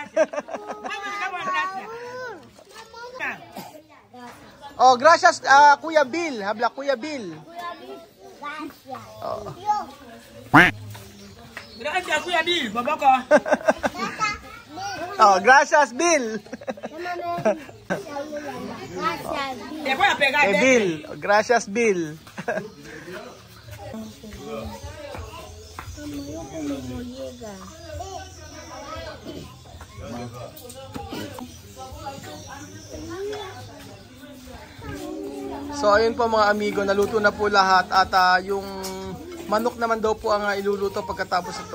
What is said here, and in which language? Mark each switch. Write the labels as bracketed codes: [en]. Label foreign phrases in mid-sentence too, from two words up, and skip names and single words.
[es] Oh, gracias Kuya Bill. Habla Kuya Bill. Oh. Gracias, [tl] Kuya Bill. Baba ko. [es] Oh, gracias Bill. Te voy a pegar. Bill, gracias Bill. [tl] So ayun po mga amigo, naluto na po lahat at yung manok naman daw po ang iluluto pagkatapos ito.